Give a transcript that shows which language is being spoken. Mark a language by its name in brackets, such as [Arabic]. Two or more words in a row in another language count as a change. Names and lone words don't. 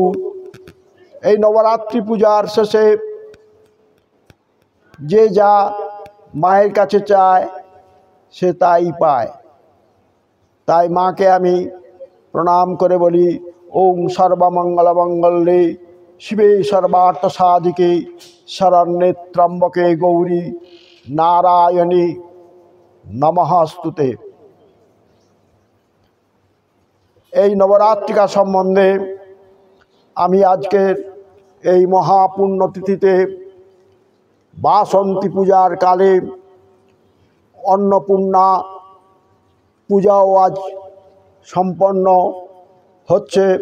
[Bangla] এই নবরাত্রি পূজার শেষে যে যা মায়ের কাছে চায় সে তাই পায়। তাই মাকে আমি প্রণাম করে বলি, [Sanskrit] ওং সর্বমঙ্গলমঙ্গলে শিবে সর্বার্থ সাধিকে শরণ্যে ত্র্যম্বকে গৌরী নারায়ণী নমঃস্তুতে। [Bangla] এই নবরাত্রিকা সম্বন্ধে আমি আজকের এই মহাপুণ্যতিথিতে বাসন্তী পূজার কালে অন্নপূর্ণা পূজাও আজ সম্পন্ন হচ্ছে।